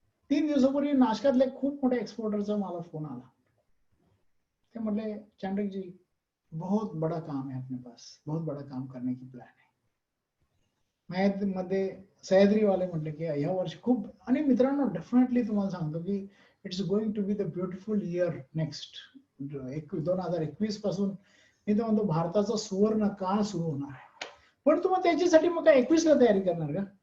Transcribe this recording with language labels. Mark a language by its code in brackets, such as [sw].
[mr] 3 दिवसापूर्वी नाशकातले खूप मोठ्या एक्सपोर्टरचा मला फोन आला. ते म्हटले [hi] चांडक जी बहुत बड़ा काम है अपने पास, बहुत बड़ा काम करने की प्लान है. [mr] मध्ये सह्याद्री वाले म्हटले की या वर्षी खूप. आणि मित्रांनो डेफिनेटली तुम्हाला सांगतो की [en] It's going to be the beautiful year next. [mr] 2021 पासून मी तर म्हणतो भारताचा सुवर्ण काळ सुरू होणार आहे. पण तुम्हाला त्याच्यासाठी मग काय 21 ला तयारी करणार का?